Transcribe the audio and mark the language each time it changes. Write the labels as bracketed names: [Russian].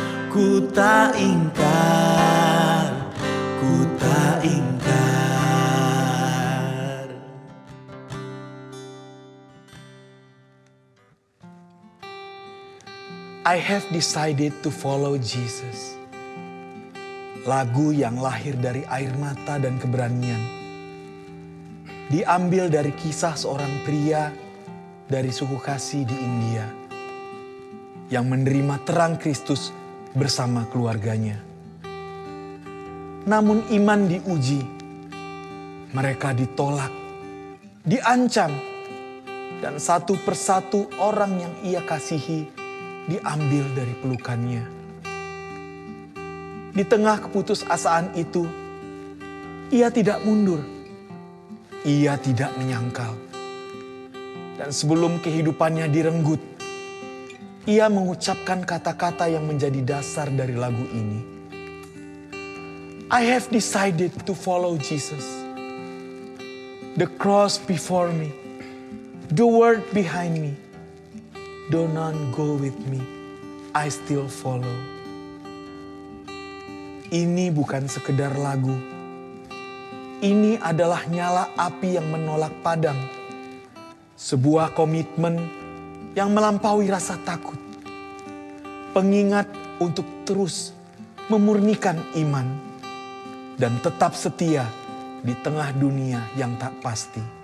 [Indonesian] Ku tak ingkar, ku tak ingkar. [English] I have decided to follow Jesus. [Indonesian] Lagu yang lahir dari air mata dan keberanian. Diambil dari kisah seorang pria dari suku Khasi di India yang menerima terang Kristus bersama keluarganya. Namun iman diuji, mereka ditolak, diancam, dan satu persatu orang yang ia kasihi diambil dari pelukannya. Di tengah keputusasaan itu, ia tidak mundur, ia tidak menyangkal. Dan sebelum kehidupannya direnggut, ia mengucapkan kata-kata yang menjadi dasar dari lagu ini. [English] I have decided to follow Jesus. The cross before me, the word behind me. Do none go with me, I still follow. [Indonesian] Ini bukan sekedar lagu. Ini adalah nyala api yang menolak padam. Sebuah komitmen yang melampaui rasa takut. Pengingat untuk terus memurnikan iman dan tetap setia di tengah dunia yang tak pasti.